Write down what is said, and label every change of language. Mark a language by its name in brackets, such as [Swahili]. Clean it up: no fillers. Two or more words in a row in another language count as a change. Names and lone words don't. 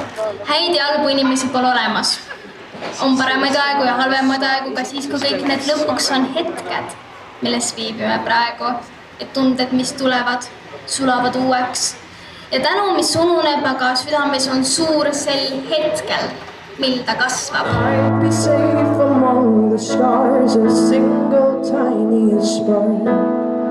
[Estonian] Häid ja halbu inimesi pole olemas. On paremaid aegu ja halvemaid aegu ka siis, kui kõik need lõpuks on hetked, milles viibime praegu, et tunded, mis tulevad, sulavad uueks. Ja tänu, mis ununeb, aga südames on suur sel hetkel, mil ta kasvab. [English] I'd be safe among the stars, a single tiniest spark.